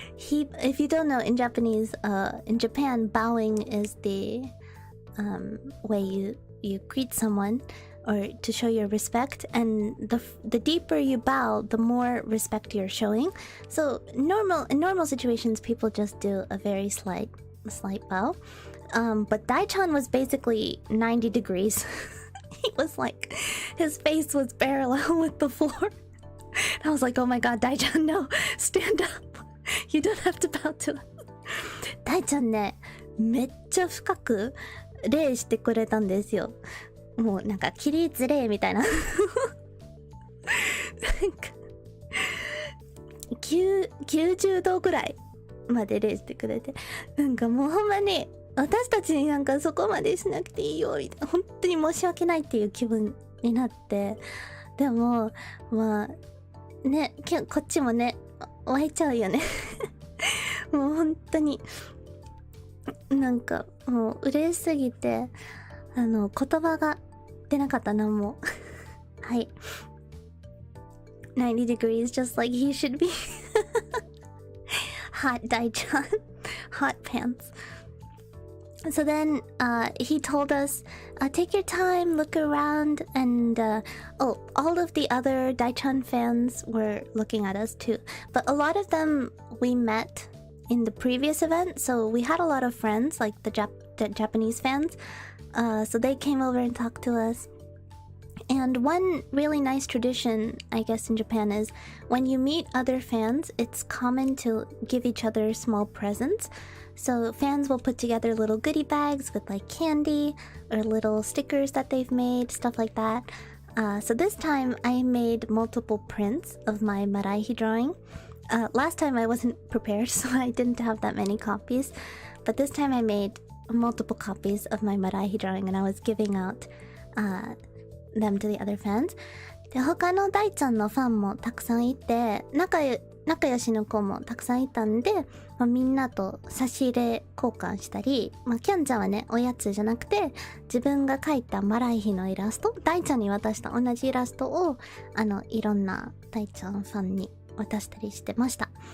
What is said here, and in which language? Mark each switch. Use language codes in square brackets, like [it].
[en] If you don't know, in Japanese, in Japan, bowing is the way you greet someone or to show your respect, and the deeper you bow, the more respect you're showing. So in normal situations, people just do a very slight slight bow. But Daichan was basically 90 degrees. He was like, his face was parallel with the floor. And I was like, oh my god, Daichan, no, stand up. You don't have to bow to us. [ja] Daichan ね、めっちゃ深く礼してくれたんですよ。もうなんか起立礼みたいな。なんか90度ぐらいまで礼してくれて、なんかもうほんまに私たちになんかそこまでしなくていいよみたいな、本当に申し訳ないっていう気分になって、でもまあね、こっちもね湧いちゃうよね。もう本当になんかもう嬉しすぎて言葉が出なかったな、もう。はい。 [en] 90 degrees, just like he should be. Hot Daichan. Hot pants. So then he told us, take your time, look around, and all of the other Daichan fans were looking at us too. But a lot of them we met in the previous event, so we had a lot of friends, like the Japanese fans. So they came over and talked to us. And one really nice tradition, I guess, in Japan is when you meet other fans, it's common to give each other small presents. So fans will put together little goodie bags with like candy or little stickers that they've made, stuff like that. So this time I made multiple prints of my Maraihi drawing. Last time I wasn't prepared, so I didn't have that many copies. But this time I made multiple copies of my Maraihi drawing and I was giving out them to the other fans. [ja] で、他の大ちゃんのファンもたくさんいて、仲良しの子もたくさんいたんで、みんなと差し入れ交換したり、キャンちゃんはね、おやつじゃなくて、自分が描いたマライヒのイラスト、大ちゃんに渡した同じイラストを、いろんな大ちゃんファンに渡したりしてました。